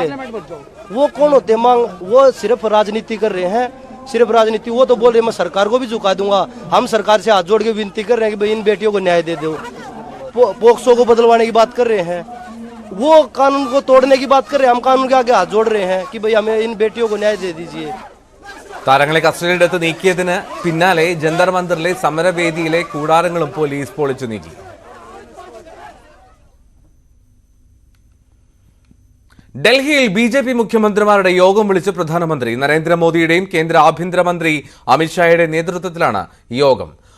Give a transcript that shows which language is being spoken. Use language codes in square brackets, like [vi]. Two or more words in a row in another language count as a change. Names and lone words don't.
[hi] वो कौन होते वो सिर्फ राजनीति कर रहे हैं, सिर्फ राजनीति. वो तो बोल रहे मैं सरकार को भी झुका दूंगा. हम सरकार से हाथ जोड़ के विनती कर रहे हैं कि भाई इन बेटियों को न्याय दे दो. पोक्सो को बदलवाने की बात कर रहे हैं, वो कानून को तोड़ने की बात कर रहे हैं. हम कानून के आगे हाथ जोड़ रहे हैं कि भाई हमें इन बेटियों को न्याय दे दीजिए. [ml] താരങ്ങളെ കസ്റ്റഡിയിലെടുത്ത് നീക്കിയതിന് പിന്നാലെ ജന്തർ മന്ദിറിലെ സമരവേദിയിലെ കൂടാരങ്ങളും പോലീസ് പൊളിച്ചു നീക്കി. ഡൽഹിയിൽ BJP മുഖ്യമന്ത്രിമാരുടെ യോഗം വിളിച്ച് പ്രധാനമന്ത്രി നരേന്ദ്രമോദിയുടെയും കേന്ദ്ര ആഭ്യന്തരമന്ത്രി അമിത്ഷായുടെ നേതൃത്വത്തിലാണ് യോഗം.